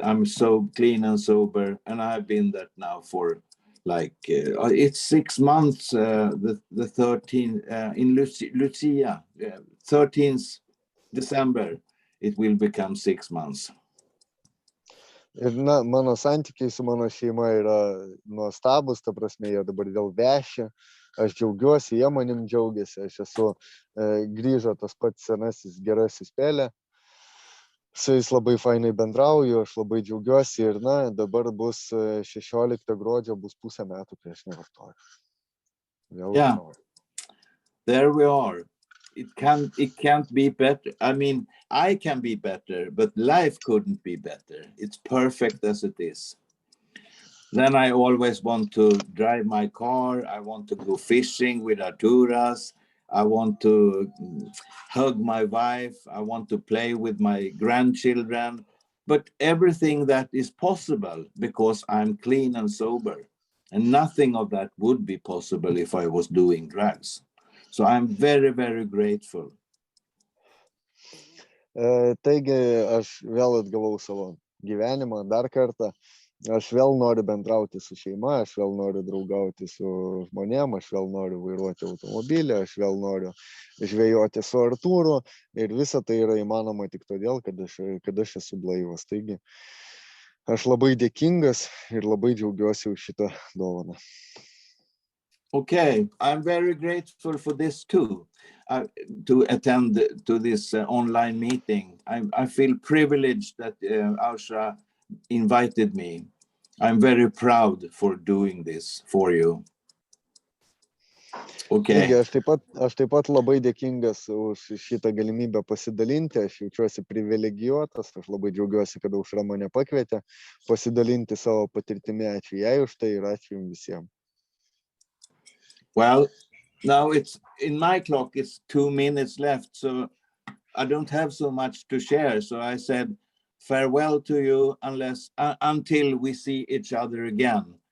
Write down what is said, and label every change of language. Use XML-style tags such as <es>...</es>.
<en>I'm so clean and sober, and I've been that now for like, it's 6 months, the 13th, in Lucia, 13th December. It will become 6 months.</en> <lt>Ir na, mano santykiai su mano šeima yra nuostabus, ta prasme, jie dabar vėl vešia, aš džiaugiuosi, jie manim džiaugiasi, aš esu grįžo tas pats senasis gerasis Pelle, su jais labai fainai bendrauju, aš labai džiaugiuosi ir na, dabar bus 16 gruodžio, bus pusę metų, kai aš nevartoju.</lt> <en>Yeah, there we are. It can't be better. I mean, I can be better, but life couldn't be better. It's perfect as it is. Then I always want to drive my car. I want to go fishing with Arturas. I want to hug my wife. I want to play with my grandchildren. But everything that is possible because I'm clean and sober. And nothing of that would be possible if I was doing drugs. So I'm very, very grateful.</en> <lt>Taigi, aš vėl atgavau savo gyvenimą dar kartą. Aš vėl noriu bendrauti su šeima, aš vėl noriu draugauti su žmonėm, aš vėl noriu vairuoti automobilį, aš vėl noriu žvejoti su Artūru. Ir visa tai yra įmanoma tik todėl, kad aš esu blaivas. Taigi, aš labai dėkingas ir labai džiaugiuosi už šitą dovaną.</lt> <en>Okay, I'm very grateful for this too, to attend to this online meeting. I feel privileged that Ausra invited me. I'm very proud for doing this for you. Okay.</en> <lt>Taigi, aš taip pat labai dėkingas už šitą galimybę pasidalinti, aš jaučiuosi privilegijuotas, aš labai džiaugiuosi, kad Aušra mane pakvietė pasidalinti savo patirtimi, ačiū jai už tai ir ačiū jums visiems.</lt> <en>Well, now it's in my clock, it's 2 minutes left, so I don't have so much to share. So I said farewell to you until we see each other again.</en>